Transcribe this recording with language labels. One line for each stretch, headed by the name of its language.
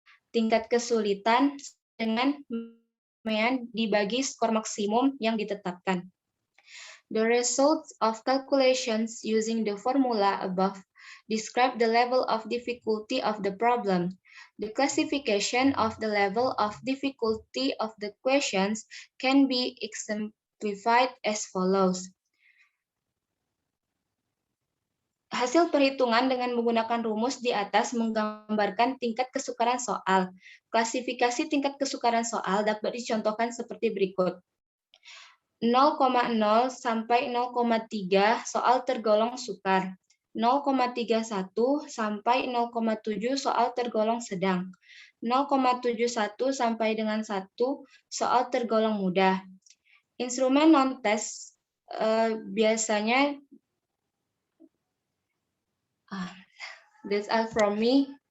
Indonesian: Tingkat kesulitan dengan mean dibagi skor maksimum yang ditetapkan.
English: The results of calculations using the formula above describe the level of difficulty of the problem. The classification of the level of difficulty of the questions can be exemplified as follows.
Indonesian: Hasil perhitungan dengan menggunakan rumus di atas menggambarkan tingkat kesukaran soal. Klasifikasi tingkat kesukaran soal dapat dicontohkan seperti berikut. 0,0 sampai 0,3 soal tergolong sukar. 0,31 sampai 0,7 soal tergolong sedang. 0,71 sampai dengan 1 soal tergolong mudah. Instrumen non-tes biasanya
English: that's all from me.